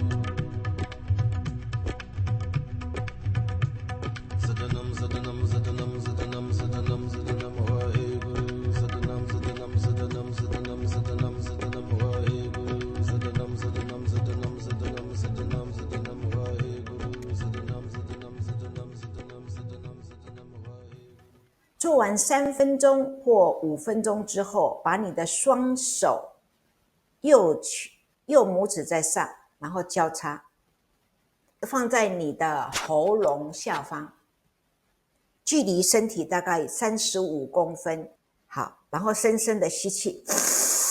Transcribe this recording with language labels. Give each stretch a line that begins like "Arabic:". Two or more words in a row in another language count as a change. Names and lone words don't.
Punjabi: ਸਤਨਾਮ ਸਤਨਾਮ ਸਤਨਾਮ ਸਤਨਾਮ ਸਤਨਾਮ ਸਤਨਾਮ ਵਾਹਿਗੁਰੂ ਸਤਨਾਮ ਸਤਨਾਮ ਸਤਨਾਮ ਸਤਨਾਮ ਸਤਨਾਮ ਸਤਨਾਮ ਵਾਹਿਗੁਰੂ ਸਤਨਾਮ ਸਤਨਾਮ ਸਤਨਾਮ ਸਤਨਾਮ ਸਤਨਾਮ ਸਤਨਾਮ ਵਾਹਿਗੁਰੂ ਸਤਨਾਮ ਸਤਨਾਮ ਸਤਨਾਮ ਸਤਨਾਮ ਸਤਨਾਮ ਸਤਨਾਮ ਵਾਹਿਗੁਰੂ
Chinese: 做完3分钟或5分钟之后，把你的双手右拇指在上，然后交叉放在你的喉咙下方，距离身体大概35公分。好，然后深深的吸气，